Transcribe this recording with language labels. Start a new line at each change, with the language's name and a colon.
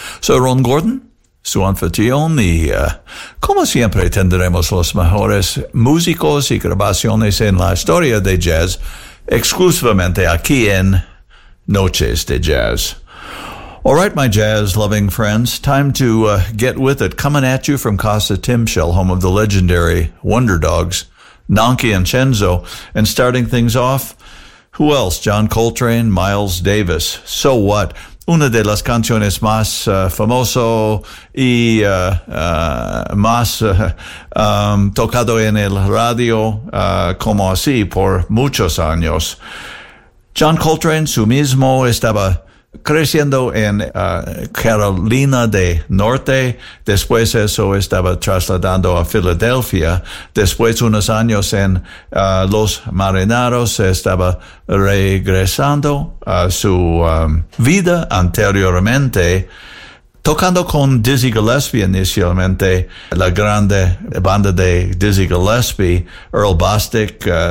Spanish: Soy Ron Gordon, su anfitrión, y como siempre tendremos los mejores músicos y grabaciones en la historia de jazz, exclusivamente aquí en Noches de Jazz.
English: All right, my jazz-loving friends, time to get with it. Coming at you from Casa Timshell, home of the legendary Wonder Dogs, Nonky and Cenzo, and starting things off, who else? John Coltrane, Miles Davis, So What?
Spanish: Una de las canciones más famoso y más tocado en el radio como así por muchos años. John Coltrane, su mismo, estaba creciendo en Carolina del Norte, después eso estaba trasladando a Filadelfia, después unos años en Los Marineros estaba regresando a su vida anteriormente, tocando con Dizzy Gillespie inicialmente, la grande banda de Dizzy Gillespie, Earl Bostic